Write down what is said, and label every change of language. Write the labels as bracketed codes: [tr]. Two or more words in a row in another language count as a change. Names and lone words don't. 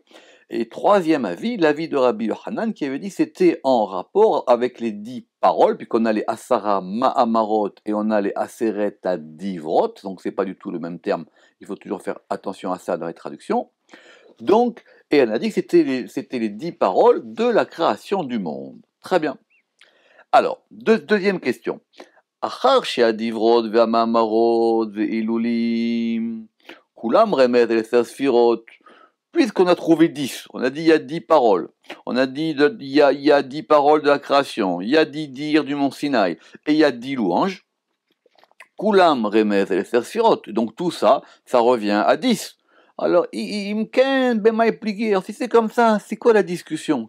[fr] Et troisième avis, l'avis de Rabbi Yochanan qui avait dit c'était en rapport avec les 10 paroles, puisqu'on a les [he] עשרה מאמרות [fr] et on a les [he] עשרת הדברות, [fr] donc c'est pas du tout le même terme, il faut toujours faire attention à ça dans les traductions. Donc, et elle a dit que c'était les 10 paroles de la création du monde. Très bien. Alors, deuxième question. [he] אחר שהדברות והמאמרות וההילולים, כולם רומזים אל ספירות. [fr] Puisqu'on a trouvé 10, on a dit il y a 10 paroles, on a dit il y a 10 paroles de la création, il y a 10 dires du mont Sinaï, et il y a 10 louanges, [he] כולם רומזים אל ספירות. [fr] Donc tout ça, ça revient à 10. Alors, si c'est comme ça, c'est quoi la discussion?